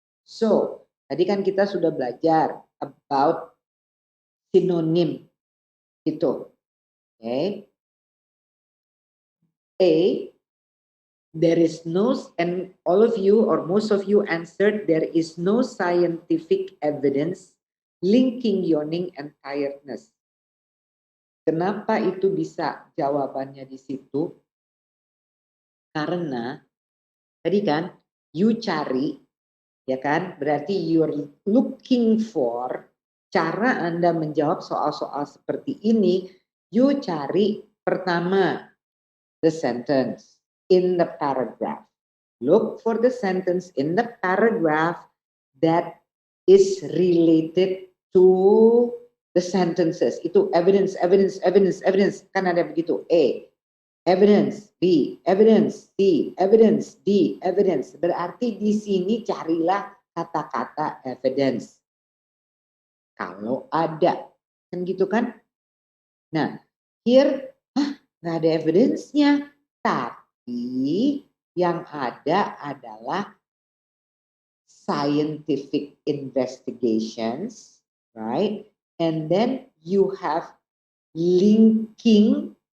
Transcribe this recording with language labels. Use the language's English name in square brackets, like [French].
[Indonesian] So, tadi kan kita sudah belajar about synonym itu. Okay. [English] A, there is no, and all of you or most of you answered, there is no scientific evidence linking yawning and tiredness. [Indonesian] Kenapa itu bisa jawabannya di situ? Karena tadi kan you cari, ya kan? Berarti [English] you're looking for [Indonesian] cara Anda menjawab soal-soal seperti ini. [English] You [Indonesian] cari pertama [English] the sentence in the paragraph. Look for the sentence in the paragraph that is related to the sentences. [Indonesian] Itu evidence. Kan ada begitu. A, evidence. [English] B, evidence. C, evidence. D, evidence. [Indonesian] Berarti di sini carilah kata-kata evidence. Kalau ada. Kan gitu kan? Nah, here, nggak ada evidence-nya. Tapi yang ada adalah [English] scientific investigations, right? And then you have linking.